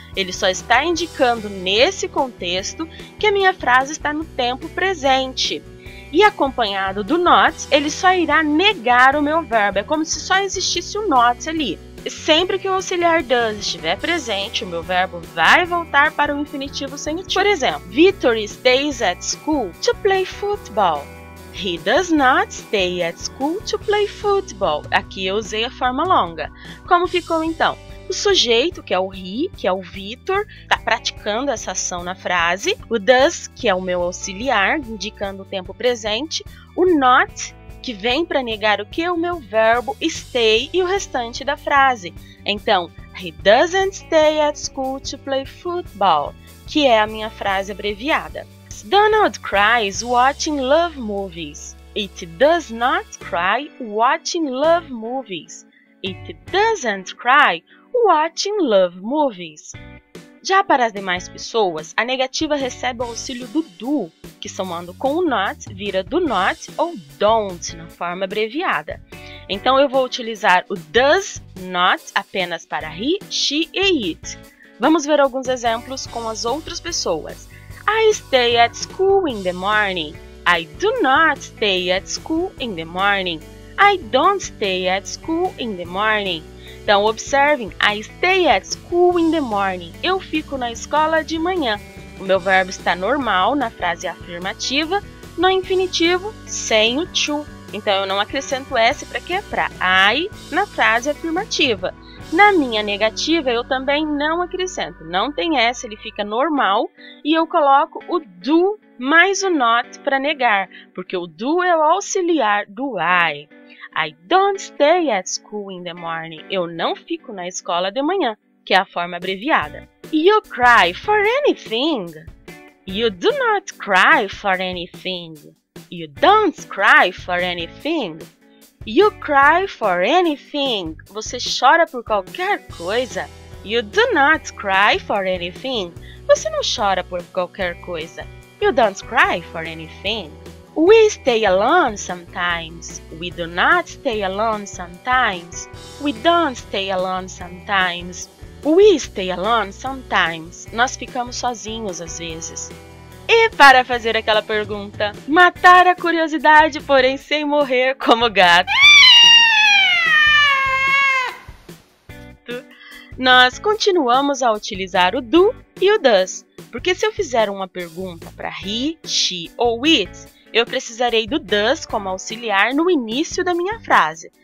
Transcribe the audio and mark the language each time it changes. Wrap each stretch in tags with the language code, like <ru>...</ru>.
<pt>Ele só está indicando nesse contexto que a minha frase está no tempo presente. E acompanhado do not, ele só irá negar o meu verbo. É como se só existisse o not ali. Sempre que o auxiliar does estiver presente, o meu verbo vai voltar para o infinitivo sem o to. Por exemplo,</pt> <en>Victor stays at school to play football. He does not stay at school to play football.</en> <pt>Aqui eu usei a forma longa. Como ficou então? O sujeito, que é o he, que é o Victor, está praticando essa ação na frase. O does, que é o meu auxiliar, indicando o tempo presente. O not, que vem para negar o que é o meu verbo stay e o restante da frase.</pt> <en>Então, he doesn't stay at school to play football,</en> <pt>que é a minha frase abreviada.</pt> <en>Donald cries watching love movies. It does not cry watching love movies. It doesn't cry watching love movies.</en> <pt>Já para as demais pessoas, a negativa recebe o auxílio do do, que somando com o not, vira do not ou don't, na forma abreviada. Então eu vou utilizar o does not apenas para he, she e it. Vamos ver alguns exemplos com as outras pessoas.</pt> <en>I stay at school in the morning. I do not stay at school in the morning. I don't stay at school in the morning.</en> <pt>Então, observem,</pt> <en>I stay at school in the morning.</en> <pt>Eu fico na escola de manhã. O meu verbo está normal na frase afirmativa, no infinitivo, sem o to. Então, eu não acrescento S para quê? Para I na frase afirmativa. Na minha negativa, eu também não acrescento. Não tem S, ele fica normal. E eu coloco o do mais o not para negar, porque o do é o auxiliar do I.</pt> <en>I don't stay at school in the morning.</en> <pt>Eu não fico na escola de manhã, que é a forma abreviada.</pt> <en>You cry for anything. You do not cry for anything. You don't cry for anything. You cry for anything.</en> <pt>Você chora por qualquer coisa.</pt> <en>You do not cry for anything.</en> <pt>Você não chora por qualquer coisa.</pt> <en>You don't cry for anything. We stay alone sometimes. We do not stay alone sometimes. We don't stay alone sometimes. We stay alone sometimes.</en> <pt>Nós ficamos sozinhos às vezes. E para fazer aquela pergunta, matar a curiosidade, porém sem morrer como gato, nós continuamos a utilizar o do e o does, porque se eu fizer uma pergunta para he, she ou it, eu precisarei do does como auxiliar no início da minha frase.</pt>